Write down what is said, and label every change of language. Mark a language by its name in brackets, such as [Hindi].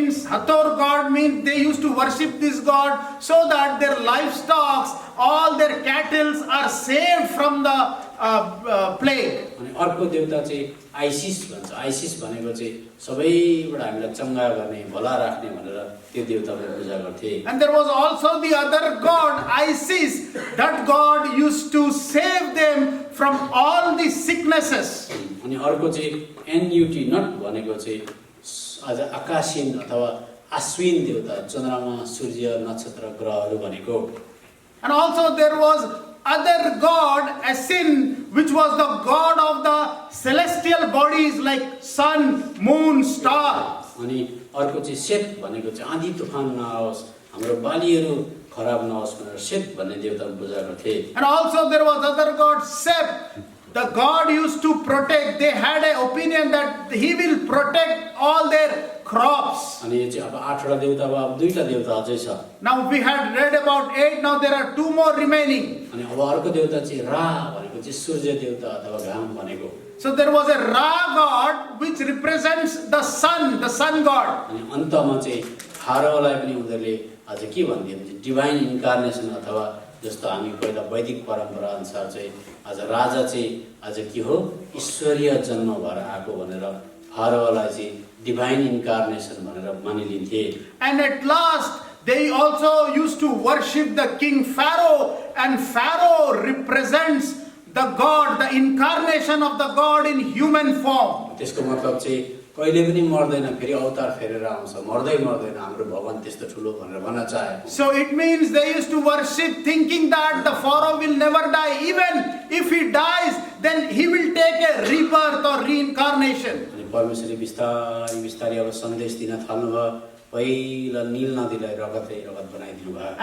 [English] Hathor god means they used to worship this god so that their livestock, all their cattle are saved from the plague. [Nepali] अनि अर्को देवता चाहिँ ISIS भन्छ। ISIS भनेको चाहिँ सबैबाट हामीलाई चङ्गा गर्ने भला राख्ने भनेर त्यो देवताको पूजा गर्थे। [English] And there was also the other god, Isis. That god used to save them from all the sicknesses. [Nepali] अनि अर्को चाहिँ एनयुटी नट भनेको चाहिँ आज आकाशीन अथवा आश्विन देवता, चन्द्रमा सूर्य नक्षत्र ग्रहहरू भनेको। [English] And also there was other god, Asin, which was the god of the celestial bodies like sun, moon, star. [Nepali] अनि अर्को चाहिँ सेत भनेको चाहिँ आँधी तुफान नआओस्, हाम्रो बालीहरू खराब नहोस् भनेर सेत भन्ने देवताको पूजा गर्थे। [English] And also there was other god, Sep. The god used to protect. They had an opinion that he will protect all their crops. [Nepali] अनि यो चाहिँ अब 8वटा देवता अब 2टा देवता अझै छ। [English] Now we had read about 8. Now there are 2 more remaining. [Nepali] अनि अब अर्को देवता चाहिँ रा भनेको चाहिँ सूर्य देवता अथवा घाम भनेको। [English] So there was a Ra god which represents the sun god. [Nepali] अनि अन्तमा चाहिँ फारोलाई पनि उनीहरूले आज के भन्थे भने डिभाइन इन्कार्नेसन अथवा जस्तो हामी पहिला वैदिक परम्परा अनुसार चाहिँ आज राजा चाहिँ आज के हो ईश्वरीय जन्म भएर आएको भनेर फारोलाई चाहिँ डिभाइन इन्कार्नेसन भनेर मानिलिन्थे। [English] And at last they also used to worship the king Pharaoh, and Pharaoh represents the god, the incarnation of the god in human form. [Nepali] त्यसको मतलब चाहिँ कहिले पनि मर्दैन, फेरि अवतार फेरेर आउँछ, मर्दै मर्दैन, हाम्रो भगवान त्यस्तो ठुलो भनेर भन्न चाहे। [English] So it means they used to worship thinking that the Pharaoh will never die. Even if he dies, then he will take a rebirth or reincarnation. [Nepali] अनि परमेश्वरले बिस्तारै बिस्तारै अब सन्देश दिन थाल्नुभयो। पहिला नील नदीलाई रगत बनाइदिनु भयो।